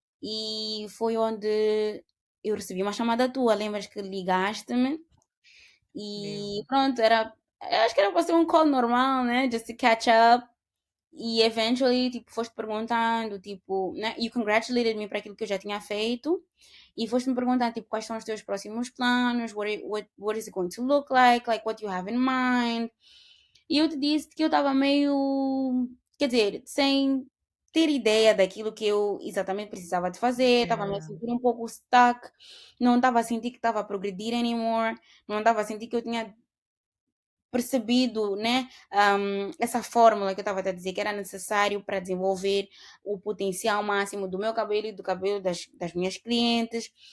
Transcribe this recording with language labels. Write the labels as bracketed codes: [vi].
[pt] E foi onde eu recebi uma chamada tua, lembras que ligaste-me? E Lembro. pronto, eu acho que era para ser um call normal, né? [en] Just to catch up. [pt] E eventually, tipo, foste perguntando, tipo, né? [en] You congratulated me [pt] para aquilo que eu já tinha feito. E foste me perguntando, tipo, quais são os teus próximos planos? [en] What is it going to look like? Like, what you have in mind? [pt] E eu te disse que eu estava meio, quer dizer, sem ter ideia daquilo que eu exatamente precisava de fazer. Estava me a [en] Yeah. [pt] sentir um pouco stuck. Não estava a sentir que estava a progredir anymore. Não estava a sentir que eu tinha percebido, né, essa fórmula que eu estava a dizer que era necessário para desenvolver o potencial máximo do meu cabelo e do cabelo das minhas clientes.